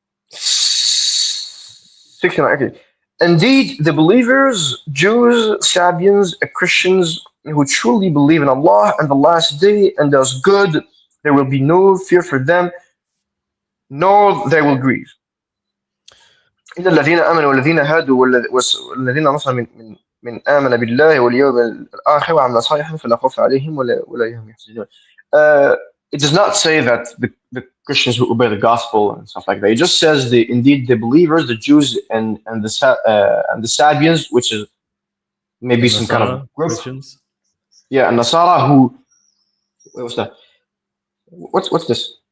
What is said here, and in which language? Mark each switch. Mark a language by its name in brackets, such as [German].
[English] 69. Okay. Indeed, the believers, Jews, Sabians, Christians who truly believe in Allah and the last day and does good, there will be no fear for them, nor they will grieve. [Arabic] إن الذين آمنوا والذين هادوا والذين نصروا من آمن بالله واليوم الآخر وعمل صالحا فلا خوف عليهم ولا هم يحزنون. [English] It does not say that the Christians who obey the gospel and stuff like that. It just says indeed the believers, the Jews and the Sabians, which is maybe some kind of group. Christians. Yeah, and Nasara who. What's that? What's this?